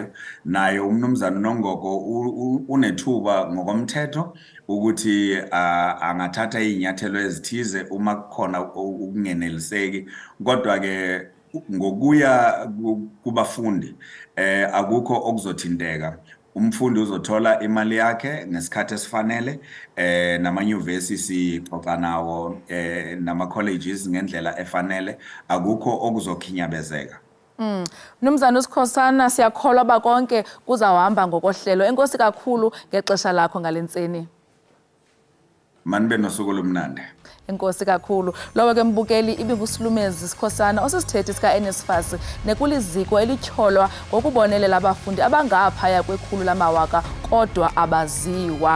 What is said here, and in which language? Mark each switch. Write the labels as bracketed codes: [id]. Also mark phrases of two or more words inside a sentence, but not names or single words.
[zu] Naye umnumzana Nongoko unethuba ngokomthetho ukuthi angathatha izinyathelo ezithize uma kukhona ukungeneliseki, kodwa ke ngokuya kubafundi akukho okuzothinteka. Umfundi uzothola imali yakhe ngesikhathi esifanele, namanyuvesi sixoxa nawo nama-colleges ngendlela efanele, akukho okuzokhinyabezeka. [xh] Mnumzana uSikhosana, siyakholwa ba konke kuzawuhamba ngokohlelo. Enkosi kakhulu ngexesha lakho ngalentseni. Manibe nosuku lomnandi. Enkosi kakhulu. Lowo ke mbukeli ibinguSilumezi Sikhosana osisithethi sika-NSFAS nekuliziko elityholwa ngokubonelela abafundi abangaphaya kwekhulu lamawaka kodwa abaziwa.